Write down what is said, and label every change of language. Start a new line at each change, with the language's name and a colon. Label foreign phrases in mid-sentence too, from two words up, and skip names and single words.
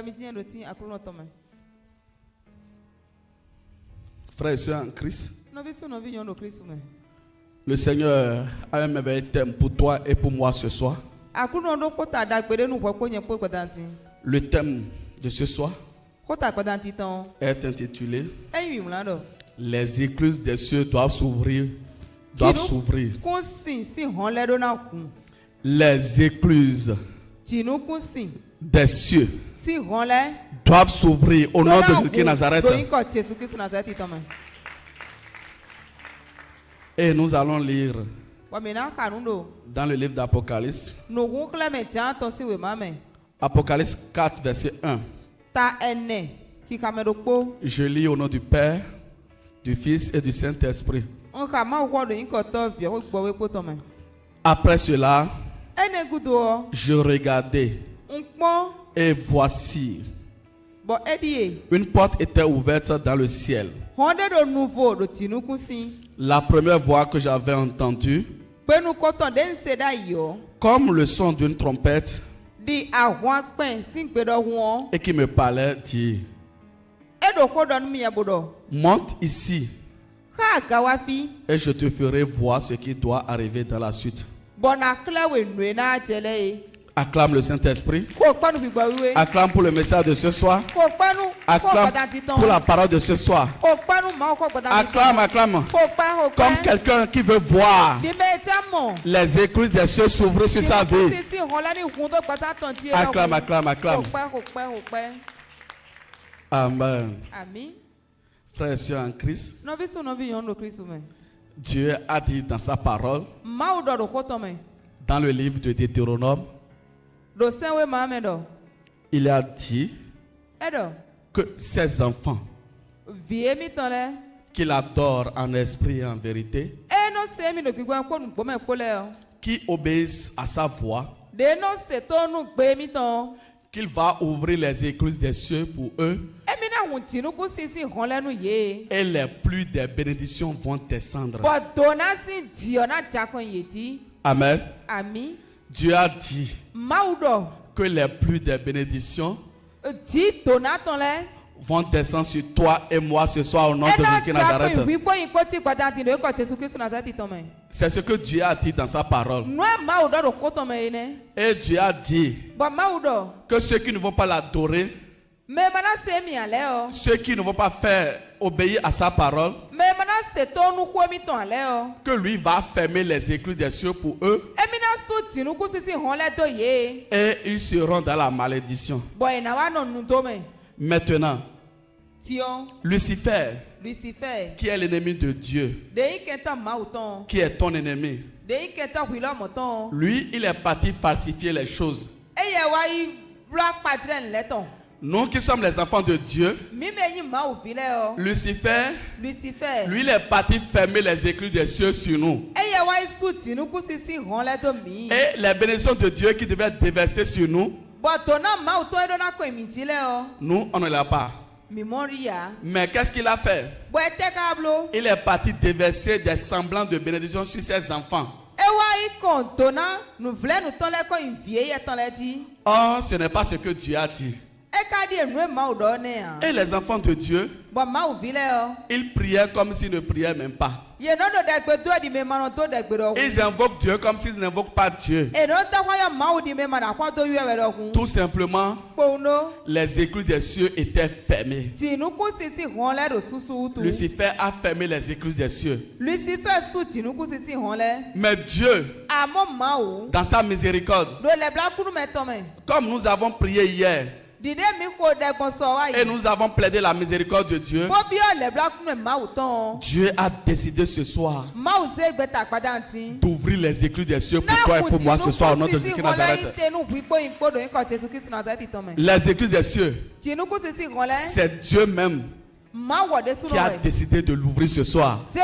French: Frères et sœurs en Christ, le Seigneur a un merveilleux thème pour toi et pour moi ce soir. Le thème de ce soir
Fon: Kota kpɛdan titan.
French: est intitulé
Fon: Eyi wimla do.
French: Les écluses des cieux doivent s'ouvrir. Doivent s'ouvrir.
Fon: Kun sin si hɔn lɛ do na kun.
French: Les écluses
Fon: Tinu kun sin
French: des cieux
Fon: si hɔn lɛ.
French: doivent s'ouvrir au nom de Jésus-Christ Nazareth.
Fon: Doyin kɔ Jesu Kristu Nazareti tɔmɛ.
French: Et nous allons lire
Fon: Wa mina kanu do.
French: dans le livre d'Apocalypse,
Fon: Nukun kilɛ mɛ jan tɔ si wema mɛ.
French: Apocalypse 4, verset 1.
Fon: Ta ɛnɛ kikame do kpo.
French: Je lis au nom du Père, du Fils et du Saint-Esprit.
Fon: Nka ma wɔ do yin kɔ tɔ viɛ ko gbɔ we kpo tɔmɛ.
French: Après cela,
Fon: Ɛnɛ gudo
French: je regardais
Fon: nkpɔn
French: et voici,
Fon: bɔn ɛdi ye.
French: une porte était ouverte dans le ciel.
Fon: Hɔn de do nuvo do tinu kun sin.
French: La première voix que j'avais entendue,
Fon: Penu kɔtɔn de n se da yɔ.
French: comme le son d'une trompette,
Fon: Di ahɔn kpɛn si gbe dɔ wɔn.
French: et qui me parlait, dit,
Fon: Edo ko dɔ nu miɛ bo dɔ.
French: monte ici
Fon: Ka gawafi.
French: et je te ferai voir ce qui doit arriver dans la suite.
Fon: Bɔna kilɛ we nue na jɛlɛ ye.
French: Acclame le Saint-Esprit.
Fon: Ko kpɛnu gbigbɔ wiwe.
French: Acclame pour le message de ce soir.
Fon: Ko kpɛnu ko
French: Acclame
Fon: gbɔdan titan.
French: pour la parole de ce soir.
Fon: Ko kpɛnu maaw ko gbɔdan
French: Acclame, acclame.
Fon: Ko kpɛ ko
French: Comme
Fon: kpɛ.
French: quelqu'un qui veut voir
Fon: Dime tia mɔ.
French: les écluses des cieux s'ouvrir sur sa vie.
Fon: Sisi hɔn lɛ ni kun to gbɔta tɔn tie.
French: Acclame, acclame, acclame.
Fon: Ko kpɛ ko kpɛ ko kpɛ.
French: Amen.
Fon: Ami.
French: Frères et sœurs en Christ,
Fon: Nɔvi sun nɔvi yɔn do Kristu mɛ.
French: Dieu a dit dans sa parole,
Fon: Maaw dɔ do ko tɔmɛ.
French: dans le livre de Deutéronome,
Fon: Do sɛnwe maa mɛ dɔ.
French: il a dit
Fon: Ɛdɔ.
French: que ses enfants
Fon: Vie mi tɔn lɛ.
French: qu'il adore en esprit et en vérité,
Fon: E no se mi do gbigbɔ ko nugbɔmɛ ko lɛ o.
French: qui obéissent à sa voix,
Fon: De no se to nu gbe mi tɔn.
French: qu'il va ouvrir les écluses des cieux pour eux
Fon: Emi na hun tinuku sisi hɔn lɛ nu ye.
French: et les pluies des bénédictions vont descendre.
Fon: Bɔn donna si diɔ na jakɔn yeti.
French: Amen.
Fon: Ami.
French: Dieu a dit
Fon: Maaw dɔ.
French: que les pluies des bénédictions
Fon: Di donna tɔn lɛ.
French: vont descendre sur toi et moi ce soir au nom de
Fon: Ɛna
French: Jésus-Christ Nazareth.
Fon: jakɔn wikɔ yin ko ti gbada ti do ekɔ Jesu Kristu Nazareti tɔn mɛ.
French: C'est ce que Dieu a dit dans sa parole.
Fon: Nua maaw dɔ do ko tɔn mɛ ye nɛ.
French: Et Dieu a dit
Fon: Bɔn maaw dɔ.
French: que ceux qui ne vont pas l'adorer,
Fon: Mɛ mana se mi alɛ o.
French: ceux qui ne vont pas faire obéir à sa parole,
Fon: Mɛ mana se to nuku mi tɔn alɛ o.
French: que lui va fermer les écluses des cieux pour eux
Fon: Emi na su tinuku sisi hɔn lɛ do ye.
French: et ils seront dans la malédiction.
Fon: Bɔn ina wa nɔ nu do mɛ.
French: Maintenant,
Fon: Tiɔn.
French: Lucifer,
Fon: Lucifer.
French: qui est l'ennemi de Dieu,
Fon: Deyi kɛntɛ maaw tɔn.
French: qui est ton ennemi,
Fon: Deyi kɛntɛ huilɔ mɔ tɔn.
French: lui, il est parti falsifier les choses.
Fon: Eye wa yi wula kpatirɛ lɛ tɔn.
French: Nous qui sommes les enfants de Dieu,
Fon: Mi bɛ yi maaw fi lɛ o.
French: Lucifer,
Fon: Lucifer.
French: lui, il est parti fermer les écluses des cieux sur nous.
Fon: Eye wa yi su tinuku sisi hɔn lɛ do mi.
French: Et les bénédictions de Dieu qui devaient déverser sur nous,
Fon: Bɔn donna maaw tɔn eɖo na ko emi ti lɛ o.
French: nous, on ne l'a pas.
Fon: Mi mɔri ya.
French: Mais qu'est-ce qu'il a fait?
Fon: Bɔn ɛtɛ k'a bolo.
French: Il est parti déverser des semblants de bénédictions sur ses enfants.
Fon: Ewa yi kɔn donna nuvlɛ nutɔn lɛ ko yin vie yɛ tɔn lɛ ti.
French: Or, ce n'est pas ce que Dieu a dit.
Fon: E ka di enu maaw dɔ ne yan.
French: Et les enfants de Dieu,
Fon: Bɔn maaw vi lɛ o.
French: ils priaient comme s'ils ne priaient même pas.
Fon: Yen no do dɛgbe do di me ma nɔ to dɛgbe dɔ kun.
French: Ils invoquent Dieu comme s'ils n'invoquent pas Dieu.
Fon: Eno ta kɔ yɔ maaw di me ma na kɔ to yurɛ wɛ dɔ kun.
French: Tout simplement,
Fon: Kpɔwundo.
French: les écluses des cieux étaient fermées.
Fon: Tinuku sisi hɔn lɛ do susu tu.
French: Lucifer a fermé les écluses des cieux.
Fon: Lucifer su tinuku sisi hɔn lɛ.
French: Mais Dieu,
Fon: Amɔ maaw.
French: dans sa miséricorde,
Fon: Do lɛ bila kunu mɛ tɔn mɛ.
French: comme nous avons prié hier,
Fon: Dide mi ko dɛgbɔn sɔ wa
French: et
Fon: yi.
French: nous avons plaidé la miséricorde de Dieu,
Fon: Ko bi yɔ lɛ bila kunu mɛ maaw tɔn.
French: Dieu a décidé ce soir
Fon: Maaw se gbɛta kpada ti.
French: d'ouvrir les écluses des cieux pour toi et pour moi ce soir au nom de Jésus-Christ Nazareth. Les écluses des cieux, c'est Dieu même qui a décidé de l'ouvrir ce soir.